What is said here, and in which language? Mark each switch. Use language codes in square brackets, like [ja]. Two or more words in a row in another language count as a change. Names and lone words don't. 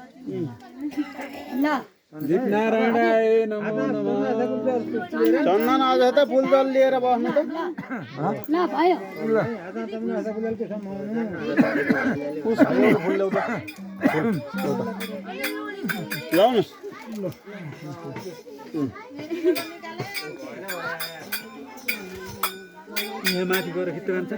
[ne] ल [sa] नारायणाय नमो नमः [ne] चन्दन अझ त फुल जल लिएर बस्नु त ल भयो लाउनुहोस् यहाँ माथि गएर खिच्नु जान्छ